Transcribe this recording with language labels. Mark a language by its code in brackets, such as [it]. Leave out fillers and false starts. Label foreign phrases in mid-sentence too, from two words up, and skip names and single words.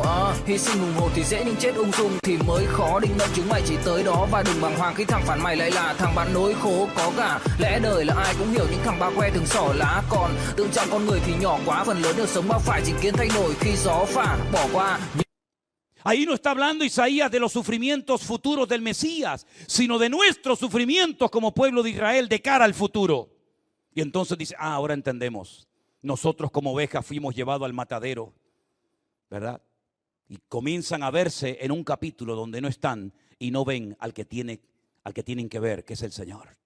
[vi] Hy sinh hùng hồn thì dễ nhưng chết ung dung thì mới khó. Định mệnh chúng mày chỉ tới đó và đừng bàng hoàng khi thằng phản mày lại là thằng bạn nối khố có cả. Lẽ đời là ai cũng hiểu, những thằng ba que thường xỏ lá, còn tự trọng con người thì nhỏ quá. Phần lớn được sống bao phải chính kiến thay đổi khi gió phả bỏ qua. [es] Ahí no está hablando Isaías de los sufrimientos futuros del Mesías, sino de nuestros sufrimientos como pueblo de Israel de cara al futuro. Y entonces dice, ahora entendemos. Nosotros como ovejas fuimos llevados al matadero, ¿verdad? Y comienzan a verse en un capítulo donde no están y no ven al que tienen que ver, que es el Señor.